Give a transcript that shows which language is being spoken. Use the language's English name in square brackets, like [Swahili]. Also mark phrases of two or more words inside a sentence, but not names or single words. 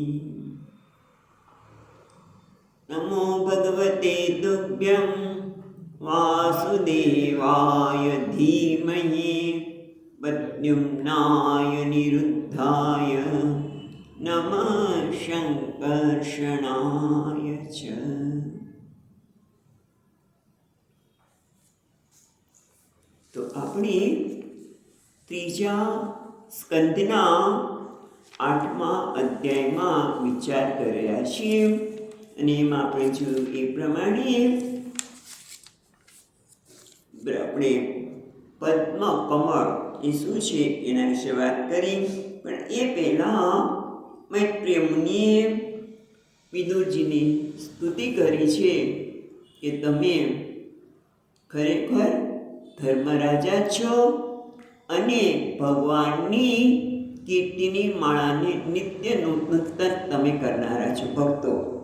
[Sanskrit] नमो भगवते तुभ्यं वासुदेवाय धीमहि प्रद्युम्नाय निरुद्धाय नमः शङ्कर्षणाय च। [Gujarati] तो આપણે ત્રીજા સ્કંદના 8મા અધ્યાયમાં વિચાર કરી રહ્યા છીએ અને એમાં આપણે જોયું એ પ્રમાણે આપણે પદ્મ કમળ એ શું છે એના વિશે વાત કરી, પણ એ પહેલાં મૈત્રેય મુનિએ વિદુરજીની સ્તુતિ કરી છે કે તમે ખરેખર ધર્મરાજા છો અને ભગવાનની કીર્તિની માળાને નિત્ય નૂતન તમે કરનારા છો ભક્તો.